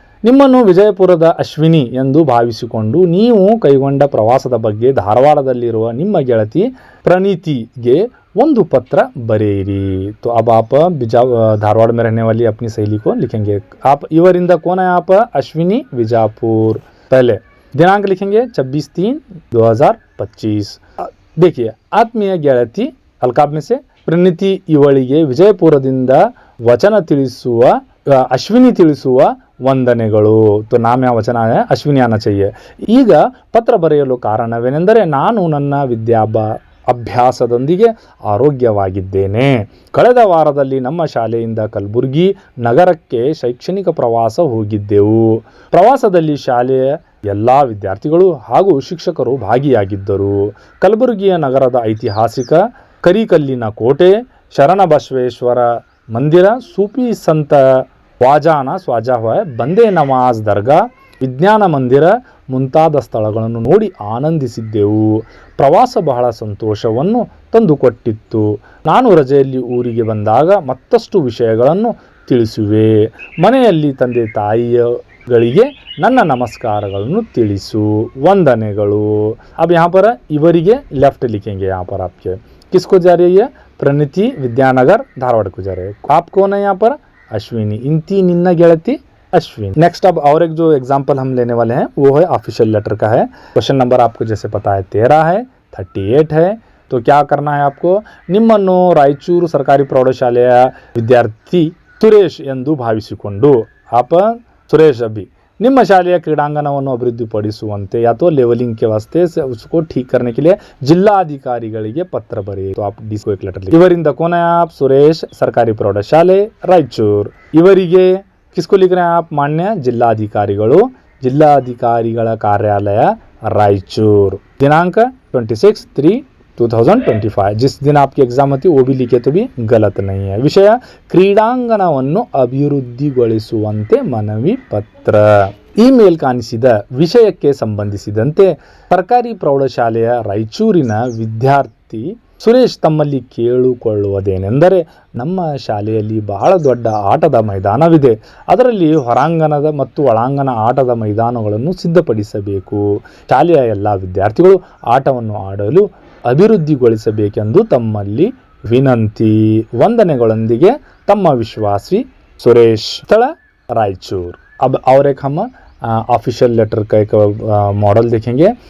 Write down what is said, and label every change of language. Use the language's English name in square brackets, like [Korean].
[Kannada] ನಿಮ್ಮನ್ನು ವಿಜಯಪುರದ ಅಶ್ವಿನಿ ಎಂದು ಭಾವಿಸಿಕೊಂಡು ನೀವು ಕೈಗೊಂಡ ಪ್ರವಾಸದ ಬಗ್ಗೆ ಧಾರವಾಡದಲ್ಲಿರುವ ನಿಮ್ಮ ಗೆಳತಿ ಪ್ರಣೀತಿಗೆ ಒಂದು ಪತ್ರ ಬರೆಯಿರಿ। [Hindi] तो अब आप धारवाड़ में रहने वाली अपनी सहेली को लिखेंगे। आप ಇವರಿಂದ कौन है आप? अश्विनी विजापुर। पहले दिनांक लिखेंगे 26/3/2025। [Kannada] देखिए, आत्मीय ಗೆಳತಿ अल्काब में से ಪ್ರಣೀತಿ ಇವಳಿಗೆ ವಿಜಯಪುರದಿಂದ ವಚನ ತಿಳಿಸುವ ಅಶ್ವಿನಿ ತಿಳಿಸುವ ವಂದನೆಗಳು। [Hindi] तो नाम या वचन है अश्विनी आना चाहिए। [Kannada] ಈಗ ಪತ್ರ ಬರೆಯಲು ಕಾರಣವೇನೆಂದರೆ ನಾನು ನನ್ನ ಅಭ್ಯಾಸದೊಂದಿಗೆ ಆರೋಗ್ಯವಾಗಿದ್ದೇನೆ। ಕಳೆದ ವಾರದಲ್ಲಿ ನಮ್ಮ ಶಾಲೆಯಿಂದ ಕಲಬುರಗಿ ನಗರಕ್ಕೆ ಶೈಕ್ಷಣಿಕ ಪ್ರವಾಸ ಹೋಗಿದ್ದೆವು। ಪ್ರವಾಸದಲ್ಲಿ ಶಾಲೆಯ ಎಲ್ಲ ವಿದ್ಯಾರ್ಥಿಗಳು ಹಾಗೂ ಶಿಕ್ಷಕರು ಭಾಗಿಯಾಗಿದ್ದರು। ಕಲಬುರಗಿಯ ನಗರದ ಐತಿಹಾಸಿಕ ಕರಿಕಲ್ಲಿನ ಕೋಟೆ, ಶರಣಬಸವೇಶ್ವರ ಮಂದಿರ, ಸೂಫಿ ಸಂತ ಖ್ವಾಜಾನ ಸ್ವಾಜಾ ಹುआ ಬಂದೇ ನಮಾಜ್ ದರ್ಗಾ, ವಿಜ್ಞಾನ ಮಂದಿರ ಮುಂತಾದ ಸ್ಥಳಗಳನ್ನು ನೋಡಿ ಆನಂದಿಸಿದ್ದೆವು। ಪ್ರವಾಸ ಬಹಳ ಸಂತೋಷವನ್ನು ತಂದುಕೊಟ್ಟಿತ್ತು। ನಾನು ರಜೆಯಲ್ಲಿ ಊರಿಗೆ ಬಂದಾಗ ಮತ್ತಷ್ಟು ವಿಷಯಗಳನ್ನು ತಿಳಿಸುವೆ। ಮನೆಯಲ್ಲಿ ತಂದೆ ತಾಯಿಗಳಿಗೆ ನನ್ನ ನಮಸ್ಕಾರಗಳನ್ನು ತಿಳಿಸು, ವಂದನೆಗಳು। [Hindi] अब यहाँ पर ಇವರಿಗೆ लेफ्ट लिखेंगे। यहाँ पर आपके किसको जा रही है? प्रणीति विद्यानगर धारवाड़ को जा रहे हैं। आप कौन है यहाँ पर? अश्विनी। [Kannada] इंती निन्ना ಗೆಳತಿ [Hindi] अश्विनी। नेक्स्ट अब और एक जो एग्जाम्पल हम लेने वाले हैं वो है ऑफिशियल लेटर का है। क्वेश्चन नंबर आपको जैसे पता है 13 है, 38 है। तो क्या करना है आपको? [Kannada] ನಿಮ್ಮನ್ನು ರಾಯಚೂರು ಸರ್ಕಾರಿ ಪ್ರೌಢಶಾಲೆಯ ವಿದ್ಯಾರ್ಥಿ ಸುರೇಶ್ ಎಂದು ಭಾವಿಸಿಕೊಂಡು [Hindi] आप सुरेश अभी [Kannada] ನಿಮ್ಮ ಶಾಲೆಯ ಕ್ರೀಡಾಂಗಣವನ್ನು ಅಭಿವೃದ್ಧಿಪಡಿಸುವಂತೆ [Hindi] या तो लेवलिंग के वास्ते से उसको ठीक करने के लिए जिल्लाधिकारिಗಳಿಗೆ पत्र बरेಯಿರಿ। तो आप डी को एक लेटर लिखिए। ಇವರಿಂದ कौन है आप? सुरेश सरकारी प्रौಢಶಾಲೆ ರಾಯಚೂರು। ಇವರಿಗೆ किसको लिख रहे हैं आप? [Kannada] मान्य जिल्लाधिकारिಗಳು, जिल्लाधिकारिಗಳ ಕಾರ್ಯಾಲಯ ರಾಯಚೂರು। [Hindi] दिनांक 26/3/2025। जिस दिन आपकी एग्जाम होती है वो भी लिखे तो भी गलत नहीं है। [Kannada] विषय ಕ್ರೀಡಾಂಗಣವನ್ನು ಅಭಿವೃದ್ಧಿಗೊಳಿಸುವಂತೆ ಮನವಿ ಪತ್ರ। ಈ ಮೇಲ್ಕಾಣಿಸಿದ ವಿಷಯಕ್ಕೆ ಸಂಬಂಧಿಸಿದಂತೆ ಸರ್ಕಾರಿ ಪ್ರೌಢಶಾಲೆಯ ರಾಯಚೂರಿನ ವಿದ್ಯಾರ್ಥಿ ಸುರೇಶ್ ತಮ್ಮಲ್ಲಿ ಕೇಳಿಕೊಳ್ಳುವುದೇನೆಂದರೆ ನಮ್ಮ ಶಾಲೆಯಲ್ಲಿ ಬಹಳ ದೊಡ್ಡ ಆಟದ ಮೈದಾನವಿದೆ, ಅದರಲ್ಲಿ ಹೊರಾಂಗಣದ ಮತ್ತು ಒಳಾಂಗಣ ಆಟದ ಮೈದಾನಗಳನ್ನು ಸಿದ್ಧಪಡಿಸಬೇಕು। ಶಾಲೆಯ ಎಲ್ಲ ವಿದ್ಯಾರ್ಥಿಗಳು ಆಟವನ್ನು ಆಡಲು ಅಭಿವೃದ್ಧಿಗೊಳಿಸಬೇಕೆಂದು ತಮ್ಮಲ್ಲಿ ವಿನಂತಿ। ವಂದನೆಗಳೊಂದಿಗೆ ತಮ್ಮ ವಿಶ್ವಾಸಿ ಸುರೇಶ್। ಸ್ಥಳ ರಾಯಚೂರು। [Hindi] अब और एक हम ऑफिशियल लेटर का एक मॉडल देखेंगे।